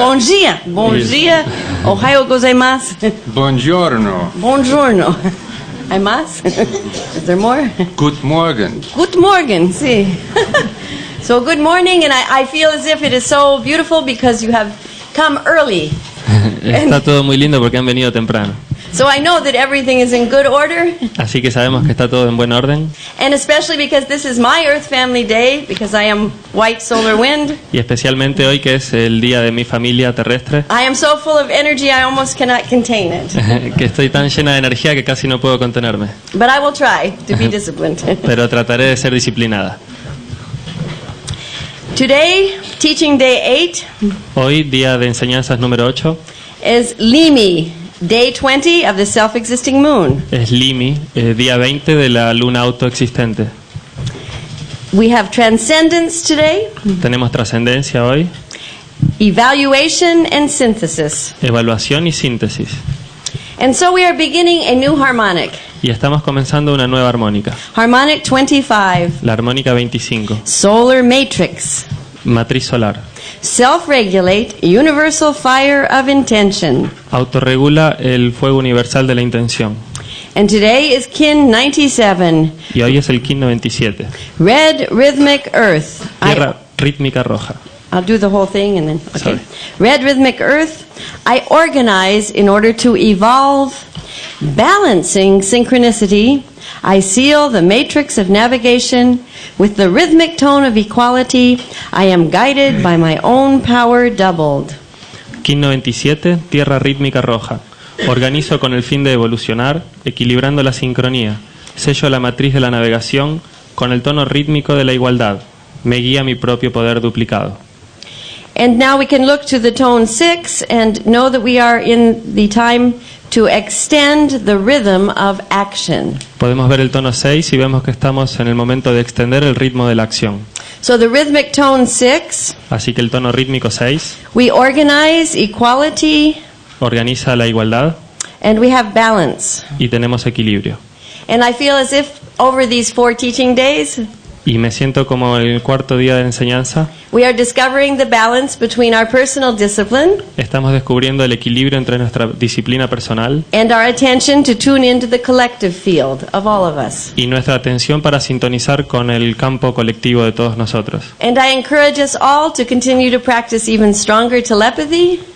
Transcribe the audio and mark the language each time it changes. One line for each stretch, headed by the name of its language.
Portuguese: Bom dia. Bom dia.
Japanese: Ohayou gozaimasu.
Italian: Buongiorno. Buongiorno.
Spanish: Hay más?
English: Is there more? Good morning. Good morning, sí. So good morning, and I feel as if it is so beautiful because you have come early.
Spanish: Está todo muy lindo porque han venido temprano.
English: So I know that everything is in good order.
Spanish: Así que sabemos que está todo en buen orden.
English: And especially because this is my Earth Family Day, because I am White Solar Wind.
Spanish: Y especialmente hoy que es el día de mi familia terrestre.
English: I am so full of energy I almost cannot contain it.
Spanish: Que estoy tan llena de energía que casi no puedo contenerme.
English: But I will try to be disciplined.
Spanish: Pero trataré de ser disciplinada.
English: Today, teaching day 8.
Spanish: Hoy, día de enseñanzas número 8.
English: Is Limi, day 20 of the self-existing moon.
Spanish: Es Limi, día 20 de la luna autoexistente.
English: We have transcendence today.
Spanish: Tenemos trascendencia hoy.
English: Evaluation and synthesis.
Spanish: Evaluación y síntesis.
English: And so we are beginning a new harmonic.
Spanish: Y estamos comenzando una nueva armónica.
English: Harmonic 25.
Spanish: La armónica 25.
English: Solar matrix.
Spanish: Matriz solar.
English: Self-regulate, universal fire of intention.
Spanish: Autorregula el fuego universal de la intención.
English: And today is kin 97.
Spanish: Y hoy es el kin 97.
English: Red rhythmic earth.
Spanish: Tierra rítmica roja.
English: I'll do the whole thing and then, okay. Sorry. Red rhythmic earth. I organize in order to evolve, balancing synchronicity. I seal the matrix of navigation with the rhythmic tone of equality. I am guided by my own power doubled.
Spanish: Kin 97, tierra rítmica roja. Organizo con el fin de evolucionar, equilibrando la sincronía. Sello la matriz de la navegación con el tono rítmico de la igualdad. Me guía mi propio poder duplicado.
English: And now we can look to the tone 6 and know that we are in the time to extend the rhythm of action.
Spanish: Podemos ver el tono 6 y vemos que estamos en el momento de extender el ritmo de la acción.
English: So the rhythmic tone 6,
Spanish: Así que el tono rítmico 6
English: we organize equality
Spanish: organiza la igualdad
English: and we have balance.
Spanish: y tenemos equilibrio.
English: And I feel as if over these 4 teaching days,
Spanish: Y me siento como el cuarto día de enseñanza.
English: we are discovering the balance between our personal discipline
Spanish: Estamos descubriendo el equilibrio entre nuestra disciplina personal
English: and our attention to tune into the collective field of all of us.
Spanish: y nuestra atención para sintonizar con el campo colectivo de todos nosotros.
English: And I encourage us all to continue to practice even stronger telepathy